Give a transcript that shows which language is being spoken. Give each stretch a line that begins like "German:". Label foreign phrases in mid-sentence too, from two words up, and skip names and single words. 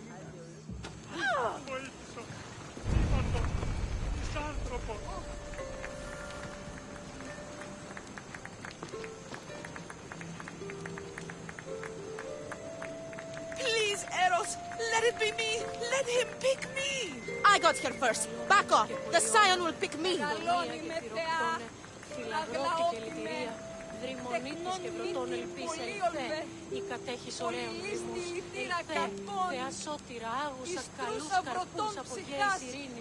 English: Please, Eros, let it be me. Let him pick me. I got here first. Back off. The Scion will pick me.
Greek: Δρυμονίτης και πρωτών ελπίς ελθέ, η κατέχεις ωραίων ρυθμούς. Ελθέ, Θεά σώτηρα, άγουσα καλούς καρπούς από γέης ειρήνης.